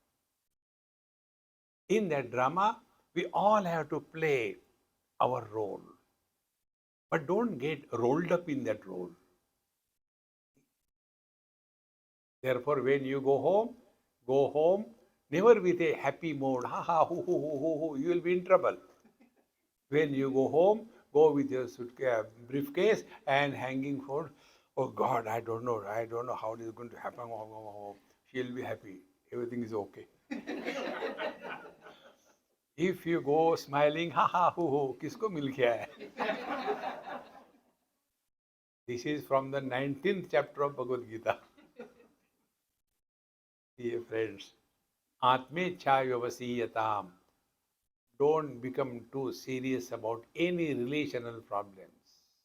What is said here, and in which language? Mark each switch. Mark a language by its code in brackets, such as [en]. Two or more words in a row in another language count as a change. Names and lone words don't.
[en] In that drama, we all have to play our role. But don't get rolled up in that role. Therefore, when you go home never with a happy mode. Ha ha, hoo, hoo, hoo, hoo, hoo. You will be in trouble. When you go home, go with your suitcase, briefcase and hanging phone. Oh God, I don't know how it is going to happen. She'll be happy. Everything is okay. If you go smiling, ha ha, hoo, hoo, [hi] kisko mil gaya hai? [en] This is from the 19th chapter of Bhagavad Gita. Dear friends, [sa] Atmecha Vyavasiyatam. [en] Don't become too serious about any relational problems.